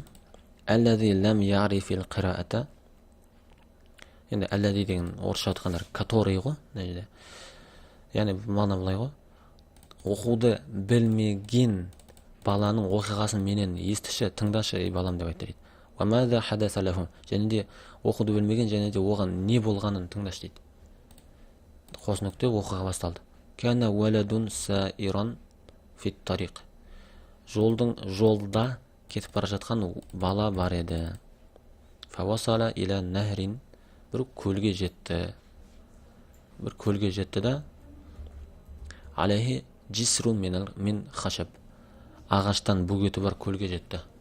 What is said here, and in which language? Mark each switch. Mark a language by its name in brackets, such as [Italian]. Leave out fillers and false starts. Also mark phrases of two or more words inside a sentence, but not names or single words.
[Arabic] الذي لم يعرف القراءة. [Kazakh] Енді әлләзи деген орысша айтқандар который ғой. Яғни мағына былай ғой. Оқуды білмеген баланың оқиғасын менен естіші, тыңдашы, ей балам деп айтты дейді. [Arabic] وماذا حدث له. [Kazakh] Және де оқуды білмеген, және де оған не болғанын тыңдашы дейді. Қос нүкте оқиға басталды. [Arabic] كان ولد سائرا في الطريق. [Kazakh] Жолда кетіп бара жатқан бала бар еді. [Arabic] فوصل إلى نهر, [Kazakh] бір көлге жетті да, [Arabic] عليه جسر من خشب, [Kazakh] ағаштан бөгеті бар көлге жетті.